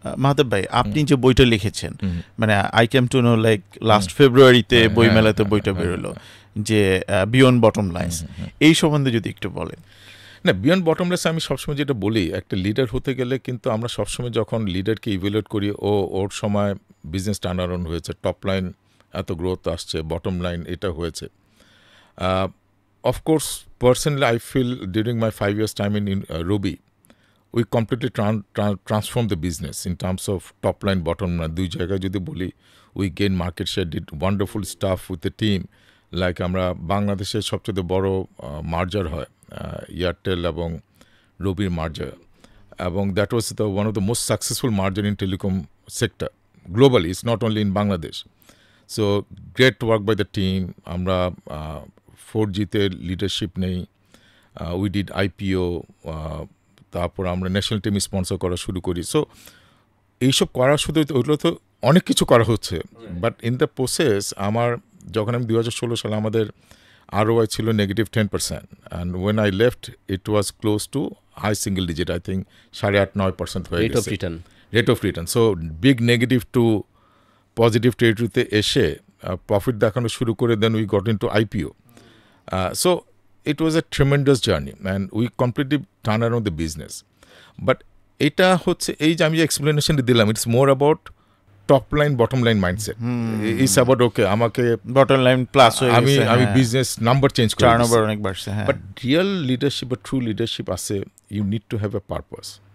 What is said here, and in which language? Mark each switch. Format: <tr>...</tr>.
<bn>মাহতাব ভাই, আপনি যে বইটা লিখেছেন, মানে</bn> <en>I came to know like</en> <bn>last ফেব্রুয়ারিতে বইমেলাতে বইটা বেরোলো, যে বিয়ন্ড বটম লাইন্স, এই সম্বন্ধে যদি একটু বলেন। না, বিয়ন্ড বটম লাইন্স আমি সবসময় যেটা বলি, একটা লিডার হতে গেলে কিন্তু আমরা সবসময় যখন লিডারকে ইভ্যালুয়েট করি, ওর সময় বিজনেস টার্ন অ্যারাউন্ড হয়েছে, টপ লাইন এত গ্রোথ আসছে, বটম লাইন এটা হয়েছে।</bn> <en>Of course personally I feel during my 5 years time in Robi, we completely transformed the business in terms of top line, bottom line.</en> <bn>দুই জায়গায় যদি বলি,</bn> <en>we gained market share, did wonderful stuff with the team. Like</en> <bn>আমরা বাংলাদেশের সবচেয়ে বড় মার্জার হয় Airtel এবং রবির মার্জার, এবং</bn> <en>That was the one of the most successful merger in telecom sector globally, it's not only in Bangladesh. So great work by the team.</en> <bn>আমরা 4Gতে leadership নেই,</bn> <en>we did IPO,</en> <bn>তারপর আমরা ন্যাশনাল টিম স্পন্সর করা শুরু করি। সো এইসব করা শুধু, ওইগুলো তো অনেক কিছু করা হচ্ছে, বাট ইন দ্য প্রসেস আমার যখন আমি 2016 সালে আমাদের ROI ছিল -10%,</bn> <en>and when I left it was close to high single digit, I think</en> <bn>8.5-9% হয়ে গেছে rate of return. So big negative two positive টেরিটরিতে এসে প্রফিট দেখানো শুরু করে,</bn> <en>Then we got in to IPO. So it was a tremendous journey and we completely turned around the business.</en> <bn>But এটা হচ্ছে এই যে আমি যে এক্সপ্লেনেশন দিলাম,</bn> <en>It's more about top line bottom line mindset. It's about okay আমাকে bottom line plus</en> <bn>আমি business number change করি, টার্নওভার অনেক বাড়ছে।</bn> <en>but real leadership বা true leadership আছে, you need to have a purpose,</en>